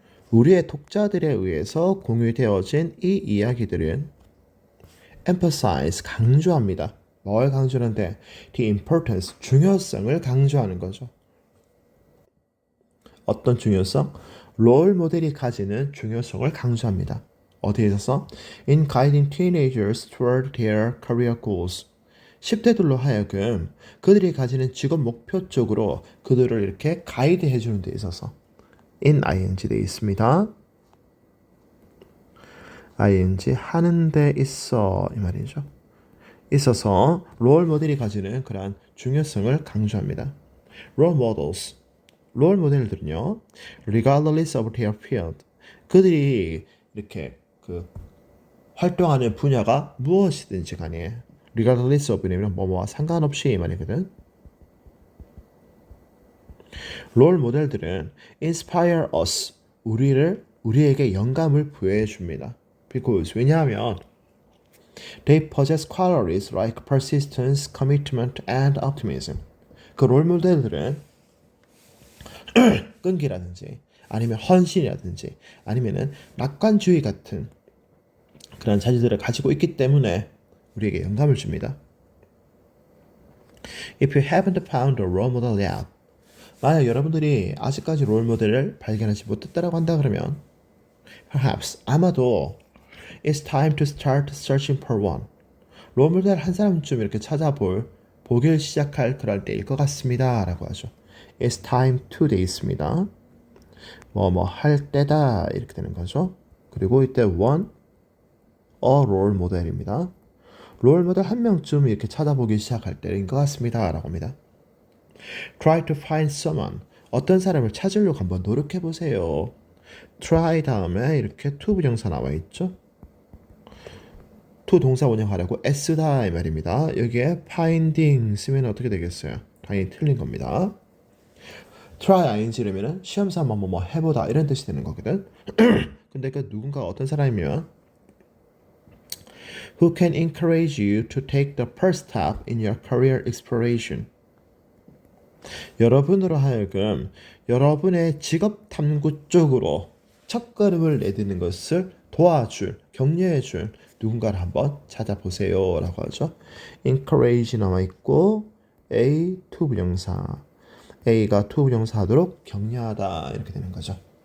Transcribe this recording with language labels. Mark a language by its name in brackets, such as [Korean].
[Korean] 우리의 독자들에 의해서 공유되어진 이 이야기들은 [English] emphasize, [Korean] 강조합니다. 뭘 강조하는데? [English] The importance, [Korean] 중요성을 강조하는 거죠. 어떤 중요성? 롤 모델이 가지는 중요성을 강조합니다. 어디에 있어서? [English] In guiding teenagers toward their career goals. [Korean] 10대들로 하여금 그들이 가지는 직업 목표 쪽으로 그들을 이렇게 가이드해 주는 데 있어서 in ing 돼 있습니다. ing 하는 데 있어 이 말이죠. 있어서 롤 모델이 가지는 그러한 중요성을 강조합니다. [English] Role models. [Korean] 롤 모델들은요. [English] regardless of their field. [Korean] 그들이 이렇게 그 활동하는 분야가 무엇이든지 간에 regardless of냐면 뭐뭐와 상관없이 이 말이거든. 롤 모델들은 [English] inspire us. [Korean] 우리에게 영감을 부여해 줍니다. [English] because [Korean] 왜냐하면 [English] they possess qualities like persistence, commitment, and optimism. [Korean] 그 롤 모델들은 끈기라든지 아니면 헌신이라든지 아니면은 낙관주의 같은 그런 자질들을 가지고 있기 때문에 우리에게 영감을 줍니다. [English] If you haven't found a role model yet, [Korean] 만약 여러분들이 아직까지 롤 모델을 발견하지 못했다라고 한다 그러면 [English] perhaps [Korean] 아마도 [English] it's time to start searching for one. [Korean] 롤 모델 한 사람쯤 이렇게 보기를 시작할 그럴 때일 것 같습니다 라고 하죠. [English] It's time to [Korean] 돼 있습니다. 뭐 할 때다 이렇게 되는 거죠. 그리고 이때 one a 롤 모델입니다. 롤 모델 한 명쯤 이렇게 찾아보기 시작할 때인 것 같습니다 라고 합니다. [English] Try to find someone. [Korean] 어떤 사람을 찾으려고 한번 노력해 보세요. try 다음에 이렇게 to 부정사 나와 있죠. to 동사 원형하라고 s다 이 말입니다. 여기에 finding 쓰면 어떻게 되겠어요? 당연히 틀린 겁니다. try ing라면은 시험사 뭐 해보다 이런 뜻이 되는 거거든. 근데 그 누군가 어떤 사람이면 [English] who can encourage you to take the first step in your career exploration. [Korean] 여러분으로 하여금 여러분의 직업 탐구 쪽으로 첫걸음을 내딛는 것을 도와줄, 격려해줄 누군가를 한번 찾아보세요 라고 하죠. encourage 나와 있고 A to 부정사 A가 to 부정사 하도록 격려하다 이렇게 되는 거죠.